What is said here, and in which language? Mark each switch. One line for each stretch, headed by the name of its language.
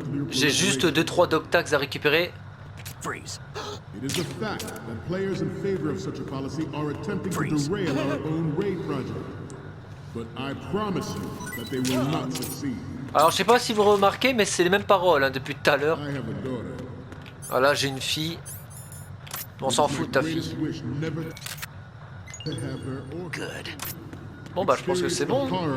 French: J'ai juste 2-3 dog tags à récupérer.
English: Freeze. It is a fact that players in favor of such a policy are attempting to derail our own raid project. But I promise you that they will not succeed.
French: Alors je sais pas si vous remarquez, mais c'est les mêmes paroles hein, depuis tout à l'heure. Voilà, j'ai une fille. On s'en fout de ta fille.
English: Good.
French: Bon bah je pense que c'est bon.